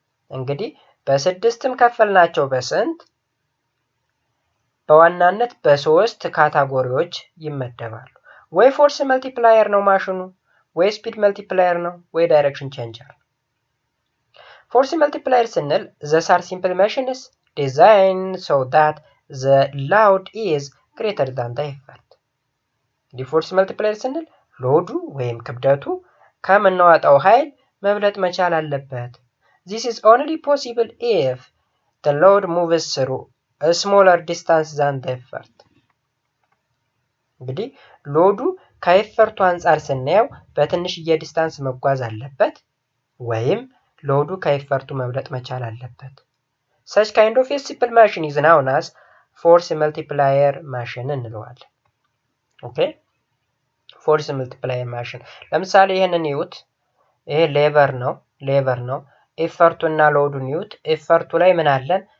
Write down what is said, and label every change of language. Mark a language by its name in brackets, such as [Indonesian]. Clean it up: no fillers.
[Amharic] እንግዲህ በስድስትም ከፈልናቸው በስንት? በዋናነት በሶስት ካታጎሪዎች ይመደባሉ። ወይ ፎርስ መልቲፕላየር ነው ማሽኑ፣ ወይ ስፒድ መልቲፕላየር ነው፣ ወይ ዳይሬክሽን ቼንጀር። ፎርስ መልቲፕላየር ስንል [English] these are simple machines designed so that the load is greater than the effort. [Amharic] እንግዲህ ፎርስ መልቲፕላየር ስንል ሎዱ ወይም ክብደቱ ከምናወጣው ኃይል መብለጥ መቻል አለበት። [English] This is only possible if the load moves through a smaller distance than the effort. [Amharic] እንግዲህ ሎዱ ከኤፈርቱ አንጻር ስናየው በትንሽዬ ዲስታንስ መጓዝ አለበት ወይም ሎዱ ከኤፈርቱ መብለጥ መቻል አለበት። [English] such kind of a simple machine is known as force multiplier machine [Amharic] እንለዋለን። ኦኬ force multiplier machine ለምሳሌ ይሄንን ይዩት። ይሄ ሌቨር ነው ኤፈርቱና ሎዱን ይዩት። ኤፈርቱ ላይ ምን አለን?